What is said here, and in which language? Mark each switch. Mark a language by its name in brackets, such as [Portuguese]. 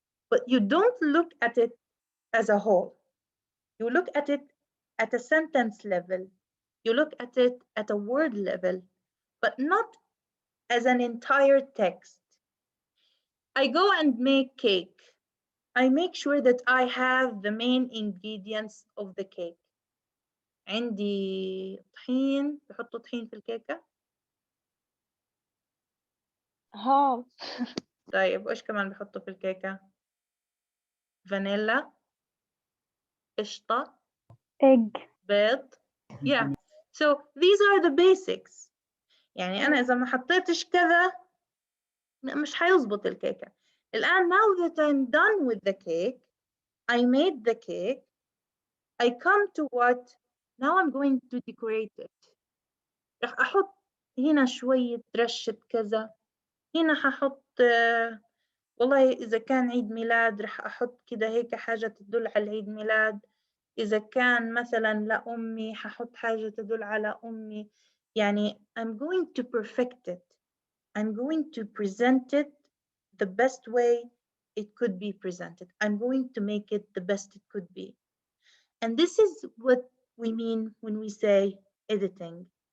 [English] But you don't look at it as a whole. You look at it at a sentence level. You look at it at a word level, but not as an entire text. I go and make cake. I make sure that I have the main ingredients of the cake. [Arabic] عندي طحين، بحطوا طحين في الكيكة. ها طيب وإيش كمان بحطوا في الكيكة؟ فانيلا، قشطة، [English] egg. بيض. Yeah. So these are the basics. [Arabic] يعني أنا إذا ما حطيتش كذا مش حيظبط الكيكة. [English] الآن now that I'm done with the cake, I made the cake, I come to what? Now I'm going to decorate it. [Arabic] رح أحط هنا شوية رشة كذا، هنا ححط والله إذا كان عيد ميلاد رح أحط كده هيك حاجة تدل على عيد ميلاد، إذا كان مثلا لأمي ححط حاجة تدل على أمي. [English] يعني I'm going to perfect it. I'm going to present it the best way it could be presented. I'm going to make it the best it could be. And this is what we mean when we say editing.